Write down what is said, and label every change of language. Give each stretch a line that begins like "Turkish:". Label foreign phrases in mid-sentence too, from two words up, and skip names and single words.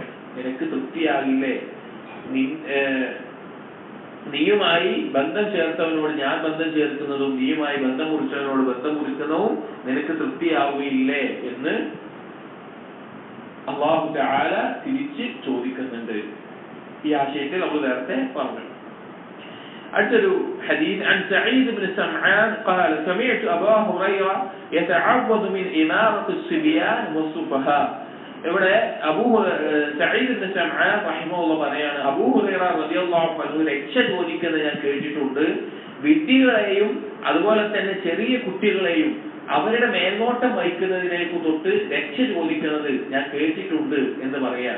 Malayalam: നിനക്ക് തൃപ്തിയാകില്ലേ നീയുമായി ബന്ധം ചേർത്തവനോട് ഞാൻ ബന്ധം ചേർക്കുന്നതും നീയുമായി ബന്ധം മുറിച്ചവനോട് ബന്ധം മുറിക്കുന്നതും നിനക്ക് തൃപ്തിയാവുകയില്ലേ എന്ന്
Arabic: الله تعالى
Malayalam: തിരിച്ച് ചോദിക്കുന്നുണ്ട്. ഈ ആശയത്തിൽ നമ്മൾ നേരത്തെ പറഞ്ഞു. അടുത്തൊരു ഹദീസ്,
Arabic: عن سعيد بن سمعان قال سمعت أبا هريرة يتعوذ من إمارة الصبيان والسفهاء.
Malayalam: ഇവിടെ സഈദ് ഇബ്നു സമആൻ റഹിമഹുല്ലാഹ് പറയാണ്, അബൂ ഹുറൈറ
Arabic: رضي الله عنه
Malayalam: രക്ഷ ചോദിക്കുന്നത് ഞാൻ കേട്ടിട്ടുണ്ട്. വിഡ്ഢികളെയും അതുപോലെ തന്നെ ചെറിയ കുട്ടികളെയും അവരുടെ മേൽനോട്ടം വഹിക്കുന്നതിനേക്ക് തൊട്ട് രക്ഷ ചോദിക്കുന്നത് ഞാൻ കേട്ടിട്ടുണ്ട് എന്ന് പറയാം.